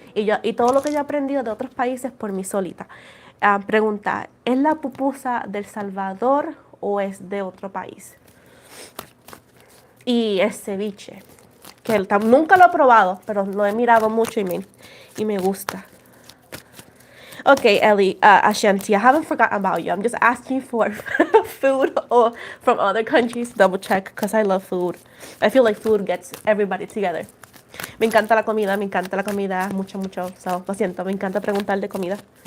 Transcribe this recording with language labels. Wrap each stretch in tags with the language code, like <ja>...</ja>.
<es>Y todo lo que yo he aprendido de otros países por mí solita. Pregunta, ¿es la pupusa del Salvador o es de otro país? Y el ceviche, que nunca lo he probado, pero lo he mirado mucho y me gusta.</es> <en>Okay, Ellie, Ashanti, I haven't forgotten about you. I'm just asking for food or from other countries. Double check, because I love food. I feel like food gets everybody together.</en> <es>Me encanta la comida, mucho, mucho. So, lo siento, me encanta preguntar de comida.</es>